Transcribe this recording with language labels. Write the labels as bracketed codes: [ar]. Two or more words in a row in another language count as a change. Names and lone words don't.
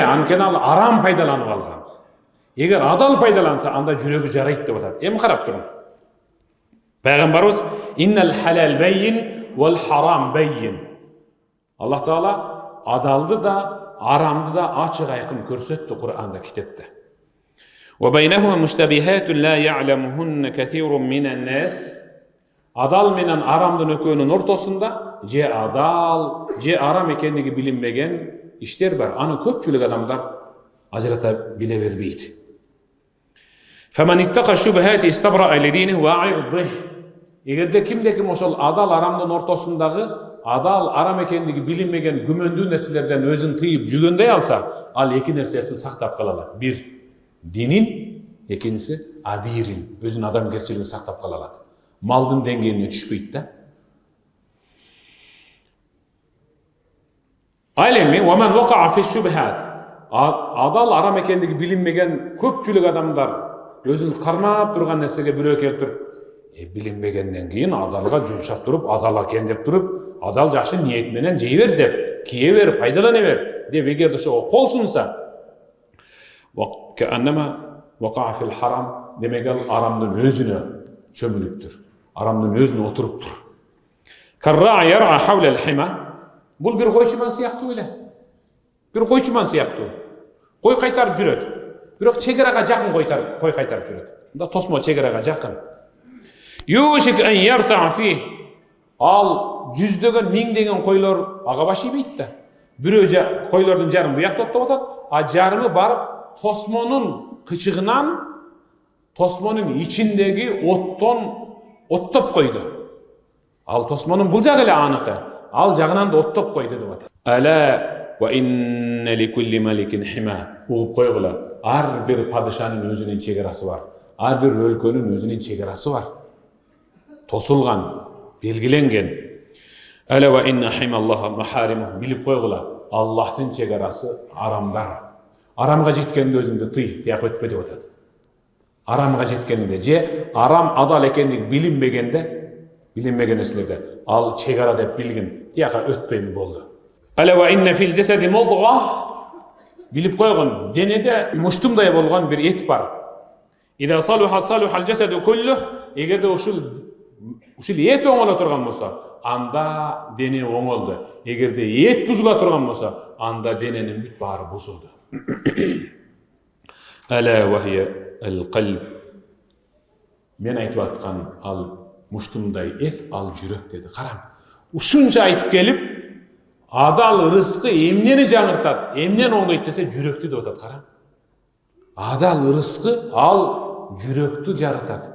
[ky] Анткени ал арам пайдаланып алган. Эгер адал пайдаланса, анда жүрөгү жарайт деп атат. Эми карап туруң. [ar] Пайгамбарыбыз إن الحلال بين والحرام بين. [ky] Аллах Таала адалды да, арамды да ачык айкын көрсөттү Кур'анда, китепте. [ar] وبينهما مشتبهات لا يعلمهن كثير من الناس. [ky] Адал менен арамдын экөөнүн ортосунда же адал, же арам экендиги билинбеген иштер бар. Аны көпчүлүк адамдар ажырата биле бербейт. [ar] فمن اتقى الشبهات استبرأ لدينه وعرضه. [ky] Эгерде кимде-ким ошол адал арамдын ортосундагы адал арам экендиги билинмеген күмөндүү нерселерден өзүн тыйып жүргөндөй алса, ал эки нерсесин сактап кала алат. Бир, динин, экинчиси абирин, өзүнүн адамгерчилигин сактап кала алат. Малдын деңгээлине түшпөйт да. Айленми, [ar] وَمَنْ وَقَعَ فِي الشُّبْهَاتِ [ky] Адал арам экендиги билинмеген көпчүлүк адамдар өзүн кармап турган нерсеге бирөө келтирип, билинбегенден кийин адалга жумшап туруп, адал экен деп туруп, адал жакшы ниет менен жей бер деп, кие бер, пайдалана бер деп эгерде ошого кол сунса, [ar] وَكَأَنَّمَا وَقَعَ فِي الْحَرَامِ [ky] демек ал арамдын өзүнө чөмүлүптүр, арамдын өзүнө отуруптур. [ar] كَالرَّاعِ يَرْعَى حَوْلَ الْحِمَى [ky] Бул бир койчуман сыяктуу эле. Бир койчуман сыяктуу. Кой кайтарып жүрөт. Бирок чегерага жакын кой кайтарып жүрөт. Мында тосмо чегерага жакын. [ar] يوشك أن يرتع فيه. [ky] Ал жүздөгөн, миңдеген койлор ага башыйбайт да. Бирөө койлордун жарымы буякта оттоп атат, а жарымы барып тосмонун кычыгынан тосмонун ичиндеги оттоп койду. Ал тосмонун бул жагы эле аныкы. Ал жагынан да оттоп койду деп атат. [ar] ألا وإن لكل ملك حمى. [ky] Угуп койгула. Ар бир падышанын өзүнүн чегерасы бар. Ар бир өлкөнүн өзүнүн чегерасы бар. Тосулган, белгиленген. [ar] ألا وإن حمى الله محارمه. [ky] Билип койгула. Аллахтын чегерасы арамдар. Арамга жеткенде өзүңдү тый, тияк өтпө деп атат. Арамга жеткенде же арам адал экендик билинмеген нерселерде ал чегара деп билгин, тияка өтпөймү болду. [ar] ألا وإن في الجسد مضغة. [ky] Билип койгон, денеде муштумдай болгон бир эт бар. [ar] إذا صلحت صلح الجسد كله. [ky] Эгерде ушул эт оңоло турган болсо, анда дене оңолду. Эгерде эт бузула турган болсо, анда дененин бүт баары бузулду. [ar] ألا وهي القلب. [ky] Мен айтып аткан ал муштумдай эт, ал жүрөк деди. Карам. Ушунча айтып келип, адал рызкы эмнени жаңыртат, эмнени оңдойт десе жүрөктү деп атат. Карам. Адал рызкы ал жүрөктү жарытат.